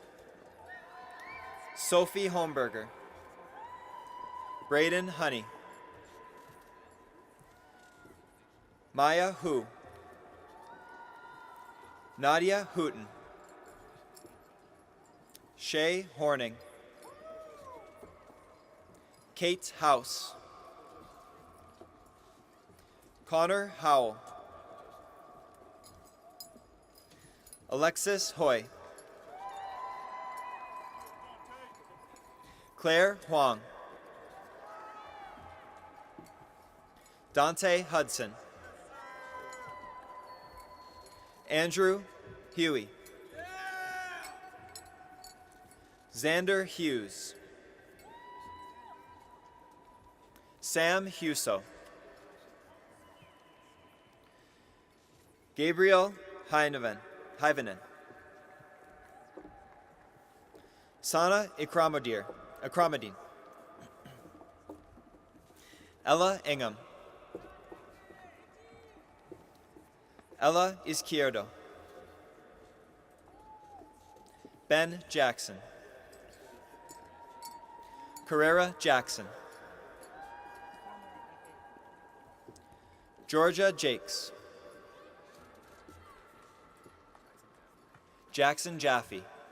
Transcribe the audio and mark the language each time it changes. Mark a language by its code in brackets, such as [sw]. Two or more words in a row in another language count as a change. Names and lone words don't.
[en] Sophie Holmberger. Braden Honey. Maya Hu. Nadia Hooten. Shay Horning. Kate House. Connor Howell. Alexis Hoy. Claire Huang. Dante Hudson. Andrew Huey. Xander Hughes. Sam Huso. Gabriel Heinevenen. Sana Ikramudin. Ella Ingham. Ella Izquierdo. Ben Jackson. Carrera Jackson. Georgia Jakes. Jackson Jaffe.